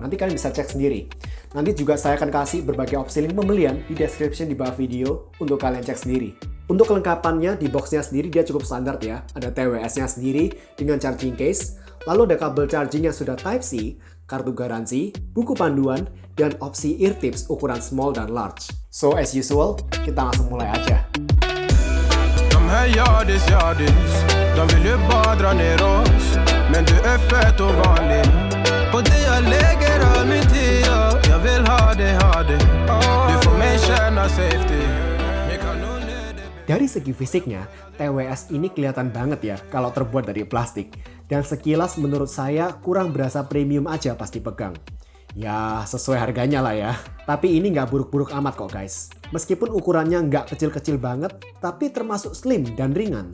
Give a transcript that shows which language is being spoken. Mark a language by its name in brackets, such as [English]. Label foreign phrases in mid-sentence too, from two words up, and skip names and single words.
[Indonesian] Nanti kalian bisa cek sendiri. Nanti juga saya akan kasih berbagai opsi link pembelian di description di bawah video untuk kalian cek sendiri. Untuk kelengkapannya di boxnya sendiri dia cukup standar ya. Ada TWS-nya sendiri dengan [English] charging case, [Indonesian] lalu ada kabel charging yang sudah Type-C, kartu garansi, buku panduan, dan opsi [English] ear tips [Indonesian] ukuran small dan large. [English] So as usual, [Indonesian] kita langsung mulai aja. [Swedish] De här yardis, de vill ju bara dra ner oss. Men du är fett och vanlig. Och det jag lägger all min tid på. Jag vill ha det. Du får mig känna safety. [Indonesian] Dari segi fisiknya, TWS ini kelihatan banget ya kalau terbuat dari plastik. Dan sekilas menurut saya kurang berasa premium aja pas dipegang. Ya sesuai harganya lah ya. Tapi ini nggak buruk-buruk amat kok guys. Meskipun ukurannya nggak kecil-kecil banget, tapi termasuk slim dan ringan.